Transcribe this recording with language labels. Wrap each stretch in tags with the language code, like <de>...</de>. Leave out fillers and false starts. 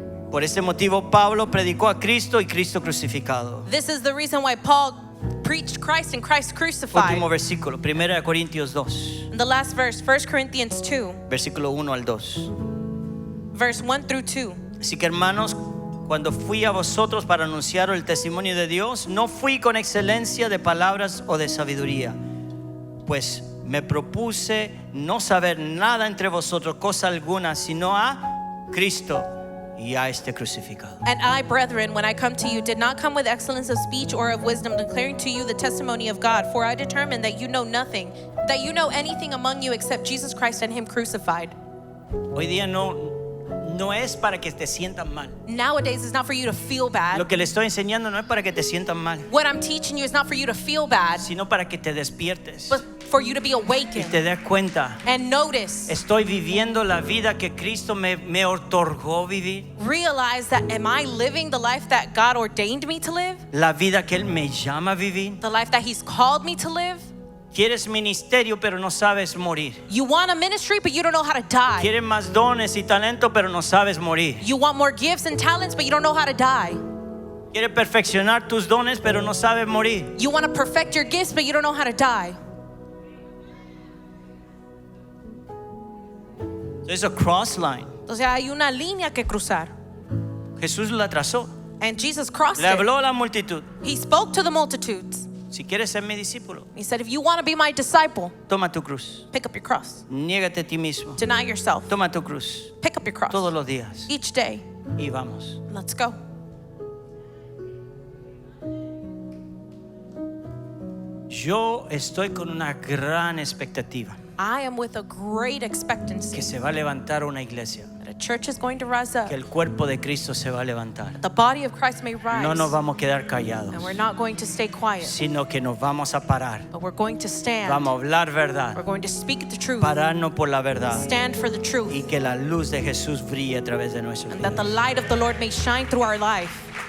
<es>Por ese motivo Pablo predicó a Cristo y Cristo crucificado.</es> <en>This is the reason why Paul preached Christ and Christ crucified.</en> <es>Último versículo, 1 Corintios 2,</es> <en>The last verse, 1 Corinthians 2,</en> <es>versículo 1 al 2.</es> <en>verse 1 through 2.</en> <es>Así que hermanos, cuando fui a vosotros para anunciar el testimonio de Dios, no fui con excelencia de palabras o de sabiduría, pues me propuse no saber nada entre vosotros, cosa alguna, sino a Cristo y a este crucificado.</es> <en>And I, brethren, when I come to you, did not come with excellence of speech or of wisdom, declaring to you the testimony of God. For I determined that you know nothing, that you know anything among you except Jesus Christ and Him crucified.</en> <es>Hoy día no es para que te sientas mal.</es> <en>Nowadays, it's not for you to feel bad.</en> <es>Lo que le estoy enseñando no es para que te sientas mal,</es> <en>What I'm teaching you is not for you to feel bad,</en> <es>sino para que te despiertes</es> <en>but for you to be awakened</en> <es>te des cuenta.</es> <en>and notice,</en> <es>Estoy viviendo la vida que Cristo me otorgó vivir,</es> <en>realize that am I living the life that God ordained me to live?</en> <es>la vida que Él me llama a vivir.</es> <en>The life that He's called me to live?</en> <es>Quieres ministerio pero no sabes morir.</es> <en>You want a ministry, but you don't know how to die.</en> <es>Quieres más dones y talento pero no sabes morir.</es> <en>You want more gifts and talents, but you don't know how to die.</en> <es>Quieres perfeccionar tus dones pero no sabes morir.</es> <en>You want to perfect your gifts, but you don't know how to die. There's a cross line.</en> <es>Entonces hay una línea que cruzar. Jesús la trazó.</es> <en>And Jesus crossed</en> <es>Le</es> <en>it.</en> <es>habló a la multitud.</es> <en>He spoke to the multitudes.</en> <es>Si quieres ser mi discípulo,</es> <en>He said, if you want to be my disciple,</en> <es>toma tu cruz.</es> <en>pick up your cross.</en> <es>Niégate a ti mismo.</es> <en>Deny yourself.</en> <es>Toma tu cruz</es> <en>Pick up your cross.</en> <es>todos los días.</es> <en>Each day.</en> <es>y vamos.</es> <en>Let's go.</en> <es>Yo estoy con una gran expectativa</es> <en>I am with a great expectancy</en> <es>que se va a levantar una iglesia,</es> <en>that a church is going to rise up.</en> <es>que el cuerpo de Cristo se va a levantar.</es> <en>The body of Christ may rise.</en> <es>No nos vamos a quedar callados,</es> <en>And we're not going to stay quiet,</en> <es>sino que nos vamos a parar.</es> <en>but we're going to stand.</en> <es>Vamos a hablar</es> <en>We're</en> <es>verdad,</es> <en>going to speak the truth.</en> <es>pararnos por la verdad</es> <en>Stand for the truth.</en> <es>y que la luz de Jesús brille a través de nuestros</es> <en>And that the</en> <es>vidas.</es> <en>light of the Lord may shine through our life.</en>